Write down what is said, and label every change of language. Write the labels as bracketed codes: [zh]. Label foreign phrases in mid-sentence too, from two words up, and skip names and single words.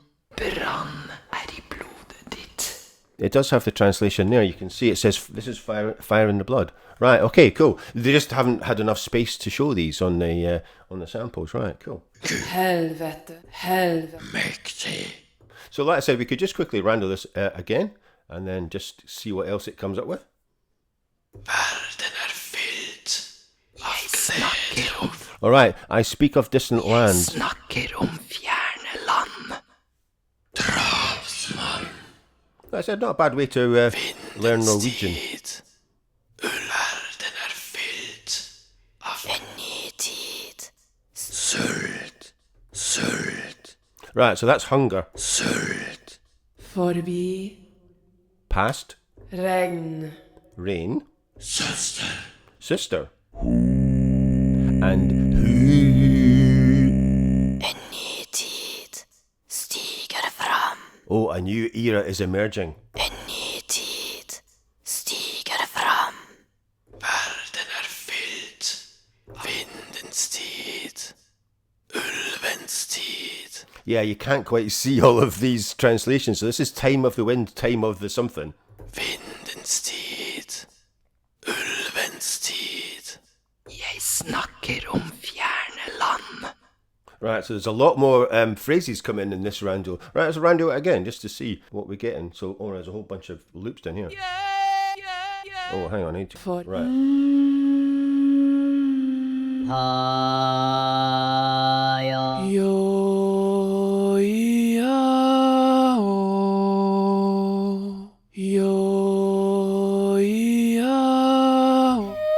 [no] Brann i blodet ditt. [en] It does have the translation there. You can see it says this is fire in the blood. Right. Okay. Cool. They just haven't had enough space to show these on the samples. Right. Cool. [no] Helvete. Helvete. Mektig. [en] So like I said, we could just quickly random this again and then just see what else it comes up with. [no] Verden fylt av glede. [en] All right. I speak of distant lands. [no] Snakker om fjerne land. Drapsmann. [en] That's not a bad way to learn Norwegian. [no] Ullverden fylt av En ny tid. sult. Sult. [en] Right. So that's hunger. [no] Sult. Forbi. [en] Past. [no] Regn. [en] Rain. [no] Søster. [en] Sister. And who. [no] En ny tid stiger fram. [en] Oh, a new era is emerging. [no] En ny tid stiger fram. Verden fylt. Vindens tid. Ulvens tid. [en] Yeah, you can't quite see all of these translations. So this is time of the wind, time of the something. [no] Vindens tid. Ulvens tid. Jeg snakker om fjerne land. [en] Right, so there's a lot more phrases come in this rando. Right, let's rando it again just to see what we're getting. So, oh, there's a whole bunch of loops down here. Oh, hang on, I need to... [no] For. [en] Right. Jo, ja, o. Jo, ja, o.